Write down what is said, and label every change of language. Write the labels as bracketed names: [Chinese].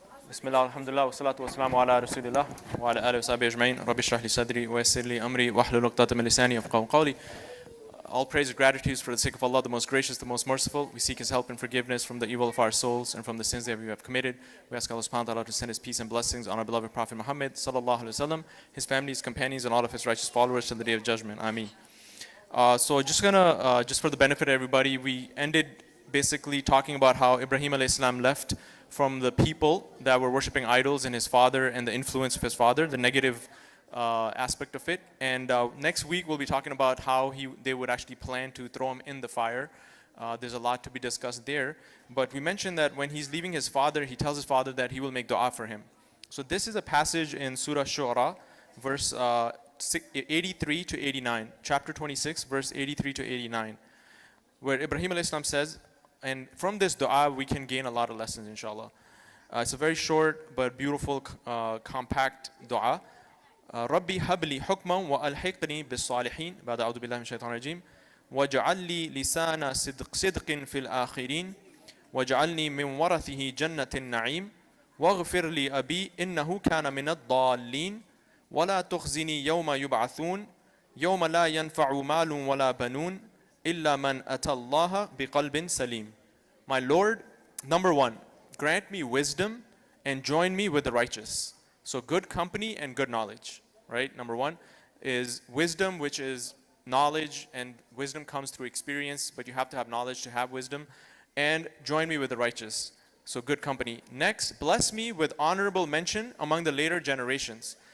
[Arabic] بسم الله الحمد لله والصلاة والسلام على رسول الله وعلى آله وصحبه أجمعين رب اشرح لي صدري ويسر لي أمري واحلل عقدة من لساني يفقهوا قولي. [English] All praise and gratitude is for the sake of Allah, the most gracious, the most merciful. We seek His help and forgiveness from the evil of our souls and from the sins that we have committed. We ask Allah subhanahu wa ta'ala to send His peace and blessings on our beloved Prophet Muhammad sallallahu alaihi wasallam, his family, his companions, and all of his righteous followers till the day of judgment. Ameen. So just for the benefit of everybody, we ended basically talking about how Ibrahim alayhi salam left from the people that were worshipping idols and his father and the influence of his father, the negative aspect of it. And next week we'll be talking about how they would actually plan to throw him in the fire. There's a lot to be discussed there. But we mentioned that when he's leaving his father, he tells his father that he will make dua for him. So this is a passage in Surah Shu'ara, verse 83 to 89, chapter 26, verse 83 to 89, where Ibrahim alayhi salam says, and from this dua we can gain a lot of lessons, inshallah. It's a very short but beautiful, compact dua. [Arabic] ربي هب لي حكما وألحقني بالصالحين بعد أعوذ بالله من الشيطان الرجيم واجعل لي لسان صدق في الآخرين واجعلني من ورثه جنة النعيم واغفر لي أبي إنه كان من الضالين ولا تخزني يوم يبعثون يوم لا ينفع مال ولا بنون إلا من أتى الله بقلب سليم. [English] My Lord, number one, grant me wisdom and join me with the righteous. So good company and good knowledge, right? Number one is wisdom, which is knowledge, and wisdom comes through experience, but you have to have knowledge to have wisdom. And join me with the righteous. So good company. Next, bless me with honorable mention among the later generations.